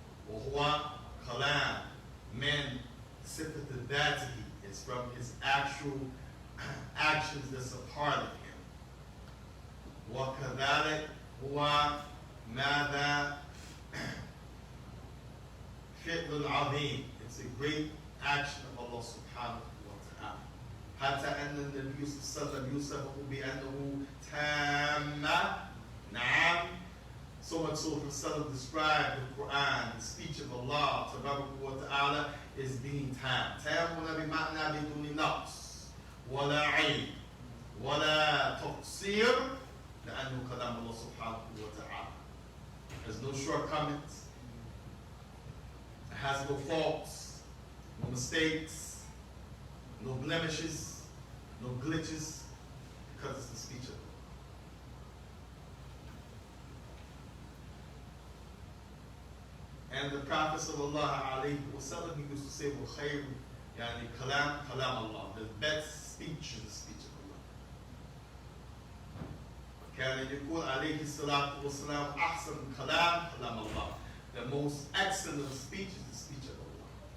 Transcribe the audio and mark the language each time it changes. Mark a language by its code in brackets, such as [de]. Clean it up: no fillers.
[ar] وهو كلام من صفة ذاته, [en] it's from his actual actions that's a part of him. [ar] وكذلك هو ماذا فعل عظيم, [en] it's a great action of Allah subhanahu wa ta'ala. [ar] حتى أن النبي صلى الله عليه وسلم يوصف بأنه تام. نعم. [en] So much so the Son described the Quran, the speech of Allah Ta'ala, is being tam. [ar] Tam هنا بمعنى بدون نقص ولا عيب ولا تقصير لأنه كلام الله سبحانه وتعالى. [en] There's no shortcomings. It has no faults, no mistakes, no blemishes, no glitches, because it's the speech of Allah. And the Prophet sallallahu alayhi wa sallam, he used to say, [ar] وَخَيْرُ يعني كلام [en] Allah. The best speech is the speech of [ar] كان يقول عليه الصلاة والسلام أحسن كلام كلام الله. [en] The most excellent speech is the speech of Allah.